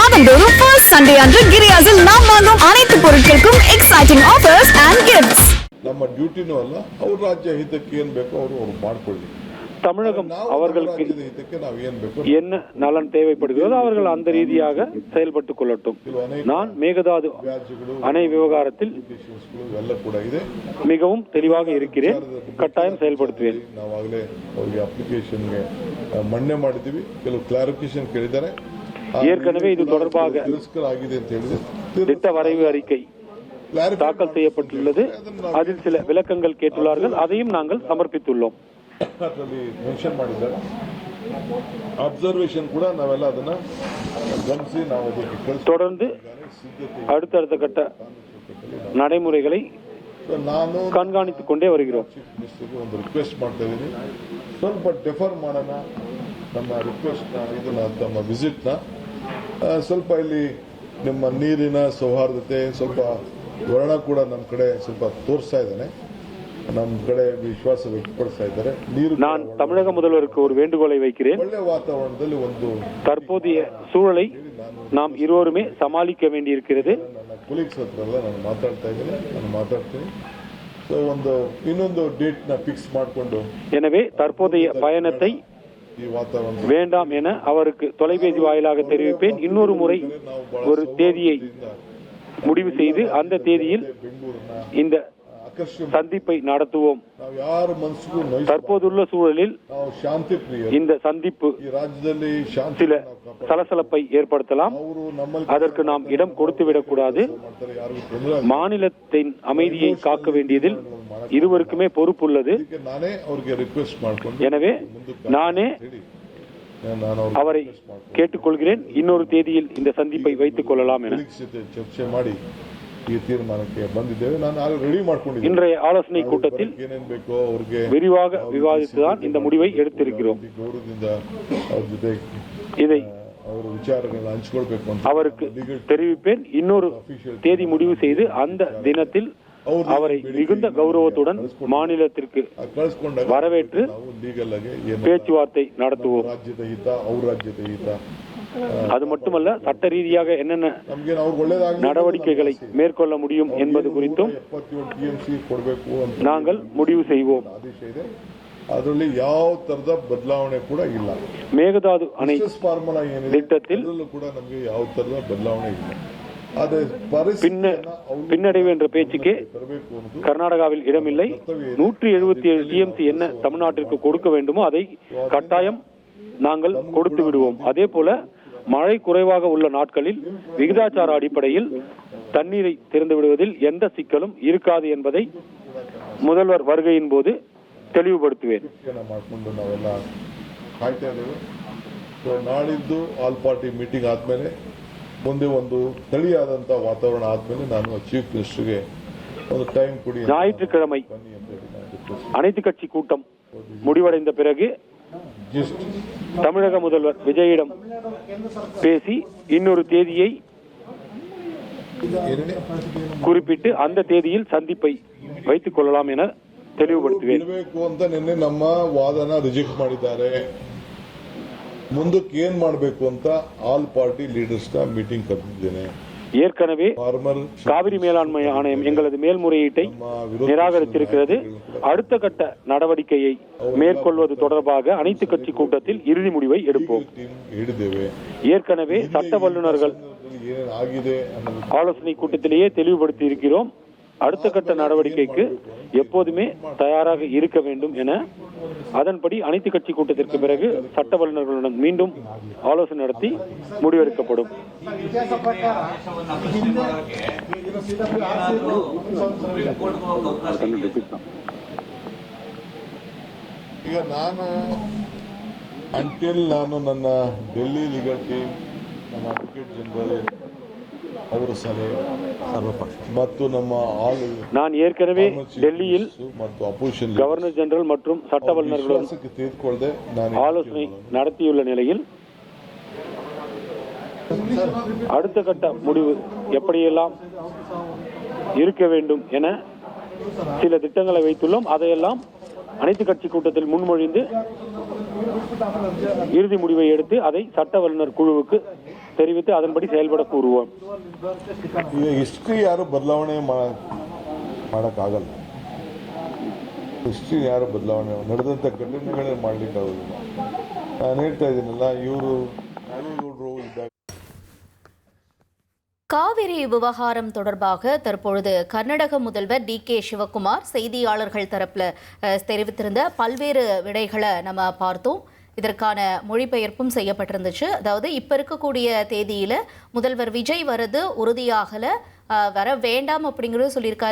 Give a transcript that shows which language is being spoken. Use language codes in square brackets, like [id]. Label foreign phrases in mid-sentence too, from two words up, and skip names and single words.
[ta] ஆண்டுதோறும் [en] first Sunday [ta] அன்று கிரியாஸில் நாம் வாங்கும் அனைத்து பொருட்களுக்கும் [en] exciting offers and gifts. [kn] ನಮ್ಮ ಡ್ಯೂಟಿನೂ ಅಲ್ಲ, ಅವ್ರ ರಾಜ್ಯ ಹಿತಕ್ಕೆ ಏನ್ ಬೇಕೋ ಅವರು ಮಾಡ್ಕೊಳ್ಳಿ. [ta] தமிழகம் அவர்களுக்கு என்ன நலன் தேவைப்படுகிறதோ அவர்கள் அந்த ரீதியாக செயல்பட்டுக் கொள்ளட்டும். நான் மேகதாது அணை விவகாரத்தில் மிகவும் தெளிவாக இருக்கிறேன். கட்டாயம் செயல்படுத்துவேன். [kn] ನಾವಾಗಲೇ ಅವರಿಗೆ ಅಪ್ಲಿಕೇಶನ್ಗೆ ಮಣ್ಣೆ ಮಾಡಿದ್ದೀವಿ. ಕೆಲವು ಕ್ಲಾರಿಫಿಕೇಶನ್ ಕೇಳಿದ್ದಾರೆ. [ta] ஏற்கனவே இது தொடர்பாக [kn] ಆಗಿದೆ ಅಂತ ಹೇಳಿದ್ರೆ [ta] திட்ட வரைவு அறிக்கை தாக்கல் செய்யப்பட்டுள்ளது. அதில் சில விளக்கங்கள் கேட்டுள்ளார்கள். அதையும் நாங்கள் சமர்ப்பித்துள்ளோம். [kn] ಅದರಲ್ಲಿ ಮೆನ್ಷನ್ ಮಾಡಿದ್ದಾರೆ. ಅಬ್ಸರ್ವೇಷನ್ ಕೂಡ ನಾವೆಲ್ಲ ಅದನ್ನ ಗಮನಿಸಿ ನಾವು ಅದಕ್ಕೆ [ta] தொடர்ந்து அடுத்தடுத்த கட்ட நடைமுறைகளை [kn] ನಾನು [ta] கண்காணித்துக் கொண்டே வருகிறோம். [en] chief minister [kn] ಒಂದು ರಿಕ್ವೆಸ್ಟ್ ಮಾಡ್ತಾ ಇದ್ದೀನಿ. ಸ್ವಲ್ಪ ಡೆಫರ್ ಮಾಡೋಣ ನಮ್ಮ ರಿಕ್ವೆಸ್ಟ್ನ, ಇದನ್ನ ತಮ್ಮ ವಿಸಿಟ್ನ. ಸ್ವಲ್ಪ ಇಲ್ಲಿ ನಿಮ್ಮ ನೀರಿನ ಸೌಹಾರ್ದತೆ ಸ್ವಲ್ಪ ವರ್ಣ ಕೂಡ ನಮ್ಮ ಕಡೆ ಸ್ವಲ್ಪ ತೋರಿಸ್ತಾ ಇದ್ದಾನೆ. ನಮ್ಮ ಕಡೆ ವಿಶ್ವಾಸ ವ್ಯಕ್ತಪಡಿಸ್ತಾ ಇದ್ದಾರೆ. [ta] நான் தமிழக முதல்வருக்கு ஒரு வேண்டுகோளை வைக்கிறேன். [kn] ಒಳ್ಳೆ ವಾತಾವರಣದಲ್ಲಿ ಒಂದು [ta] தற்போதைய சூழலை நாம் இருவருமே சமாளிக்க வேண்டியிருக்கிறது. [kn] ನನ್ನ ಕೊಲೀಗ್ಸ್ ಹತ್ರ ಎಲ್ಲ ನಾನು ಮಾತಾಡ್ತಾ ಇದ್ದೀನಿ, ನಾನು ಮಾತಾಡ್ತೀನಿ. ಸೊ ಒಂದು ಇನ್ನೊಂದು ಡೇಟ್ ನ ಫಿಕ್ಸ್ ಮಾಡಿಕೊಂಡು [ta] எனவே தற்போதைய பயணத்தை [kn] ಈ ವಾತಾವರಣ [ta] வேண்டாம் என அவருக்கு தொலைபேசி வாயிலாக தெரிவிப்பேன். இன்னொரு முறை ஒரு தேதியை முடிவு செய்து அந்த தேதியில் இந்த சந்திப்பை நடத்துவோம். தற்போதுள்ள சூழலில் இந்த சந்திப்பு சில சலசலப்பை ஏற்படுத்தலாம். அதற்கு நாம் இடம் கொடுத்துவிடக் கூடாது. மாநிலத்தின் அமைதியை காக்க வேண்டியதில் இருவருக்குமே பொறுப்புள்ளது. எனவே நானே அவரை கேட்டுக்கொள்கிறேன், இன்னொரு தேதியில் இந்த சந்திப்பை வைத்துக் கொள்ளலாம் என. [kn] ಚರ್ಚೆ ಮಾಡಿ ಈ ತೀರ್ಮಾನಕ್ಕೆ ಬಂದಿದ್ದೇವೆ. ನಾನು ರೆಡಿ ಮಾಡ್ಕೊಂಡಿದ್ದೇನೆ. [ta] இன்றைய ஆலோசனை கூட்டத்தில் [kn] ಏನೇನ್ ಬೇಕೋ ಅವ್ರಿಗೆ [ta] விரிவாக விவாதித்துதான் இந்த முடிவை எடுத்திருக்கிறோம். [kn] ಗೌರವದಿಂದ ಅವ್ರ ಜೊತೆ [ta] இதை [kn] ಅವರ ವಿಚಾರಗಳನ್ನ ಹಂಚಿಕೊಳ್ಬೇಕು ಅಂತ [ta] அவருக்கு தெரிவிப்பேன். இன்னொரு தேதி முடிவு செய்து அந்த தினத்தில் அவரை மிகுந்த கௌரவத்துடன் மாநிலத்திற்கு வரவேற்று பேச்சுவார்த்தை நடத்துவோம். [kn] ರಾಜ್ಯದ ಹಿತ, ಅವ್ರ ರಾಜ್ಯದ ಹಿತ. [ta] அது மட்டுமல்ல, சட்ட ரீதியாக என்னென்ன நடவடிக்கைகளை மேற்கொள்ள முடியும் என்பது குறித்தும் நாங்கள் முடிவு செய்வோம். [kn] ಅದರಲ್ಲಿ ಯಾವ ತರದ ಬದಲಾವಣೆ ಕೂಡ ಇಲ್ಲ. [ta] மேகதாது அணை [kn] ಫಾರ್ಮುಲಾ ಏನಿದೆ [ta] திட்டத்தில் [kn] ಕೂಡ ನಮಗೆ ಯಾವ ತರದ ಬದಲಾವಣೆ ಇಲ್ಲ. [ta] பின்னடைவு என்ற பேச்சுக்கே கர்நாடகாவில் இடமில்லை. 177 டிஎம்சி என்ன தமிழ்நாட்டிற்கு கொடுக்க வேண்டுமோ அதை கட்டாயம் நாங்கள் கொடுத்து விடுவோம். அதே போல மழை குறைவாக உள்ள நாட்களில் விகிதாச்சார அடிப்படையில் தண்ணீரை திறந்து விடுவதில் எந்த சிக்கலும் இருக்காது என்பதை முதல்வர் வருகையின் போது தெளிவுபடுத்துவேன். [kn] ನಾಳಿದ್ದು [en] all party meeting [kn] ಆದ್ಮೇಲೆ ಮುಂದೆ ಒಂದು ತಳಿಯಾದಂತ ವಾತಾವರಣ ಆದ್ಮೇಲೆ ನಾನು [en] chief minister [kn] ಒಂದು ಟೈಮ್ ಕೊಡಿ. [ta] ஞாயிற்றுக்கிழமை அனைத்து கட்சி கூட்டம் முடிவடைந்த பிறகு தமிழக முதல்வர் விஜயிடம் பேசி இன்னொரு தேதியை குறிப்பிட்டு அந்த தேதியில் சந்திப்பை வைத்துக் கொள்ளலாம் என தெளிவுபடுத்துவேன். [kn] ಅಂತ ನಿನ್ನೆ ನಮ್ಮ ವಾದನ ರಿಜೆಕ್ಟ್ ಮಾಡಿದ್ದಾರೆ. ಮುಂದಕ್ಕೆ ಏನ್ ಮಾಡಬೇಕು ಅಂತ [en] all party leaders [kn] ನ ಮೀಟಿಂಗ್ ಕರೆದಿದ್ದೇನೆ. [ta] ஏற்கனவே காவிரி மேலாண்மை ஆணையம் எங்களது மேல்முறையீட்டை நிராகரித்திருக்கிறது. அடுத்த கட்ட நடவடிக்கையை மேற்கொள்வது தொடர்பாக அனைத்து கட்சி கூட்டத்தில் இறுதி முடிவை எடுப்போம். ஏற்கனவே சட்ட வல்லுநர்கள் ஆலோசனை கூட்டத்திலேயே தெளிவுபடுத்தி இருக்கிறோம். அடுத்த கட்ட நடவடிக்கைக்கு எப்போதுமே தயாராக இருக்க வேண்டும் என. அதன்படி அனைத்து கட்சி கூட்டத்திற்கு பிறகு சட்ட வல்லுநர்களுடன் மீண்டும் ஆலோசனை நடத்தி முடிவெடுக்கப்படும். [kn] ಈಗ ನಾನು ನನ್ನ [en] Delhi legal team, [kn] ನಮ್ಮ [en] advocate general [kn] ಅವರ ಸಲಹೆ ಮತ್ತು ನಮ್ಮ [ta] நான் ஏற்கனவே டெல்லியில் [en] governor general [ta] மற்றும் சட்ட வல்லுநர்களுடன் ஆலோசனை நடத்தியுள்ள நிலையில் அடுத்த கட்ட முடிவு எப்படியெல்லாம் இருக்க வேண்டும் என சில திட்டங்களை வைத்துள்ளோம். அதையெல்லாம் அனைத்து கட்சி கூட்டத்தில் முன்மொழிந்து இறுதி முடிவை எடுத்து அதை சட்ட வல்லுநர் குழுவுக்கு தெரிவித்து அதன்படி செயல்பட கூறுவோம். [kn] ಈಗ ಹಿಸ್ಟ್ರಿ ಯಾರು ಬದಲಾವಣೆ ಮಾಡೋಕ್ಕಾಗಲ್ಲ. ಹಿಸ್ಟ್ರಿ ಯಾರು ಬದಲಾವಣೆ ನಡೆದಂಥ ಘಟನೆಗಳೇ ಮಾಡಲಿಕ್ಕಾಗೋದಿಲ್ಲ. ನಾನು ಹೇಳ್ತಾ ಇದ್ದೀನಲ್ಲ, ಇವರು ಇದ್ದಾಗ [ta] காவிரி விவகாரம் தொடர்பாக தற்பொழுது கர்நாடக முதல்வர் டி.கே. சிவகுமார் செய்தியாளர்கள் தரப்புல தெரிவித்திருந்த பல்வேறு விடைகளை நம்ம பார்த்தோம். இதற்கான மொழிபெயர்ப்பும் செய்யப்பட்டிருந்துச்சு. அதாவது இப்ப இருக்கக்கூடிய தேதியில முதல்வர் விஜய் வரது உறுதியாகல, வர வேண்டாம் அப்படிங்கிறது சொல்லியிருக்காரு.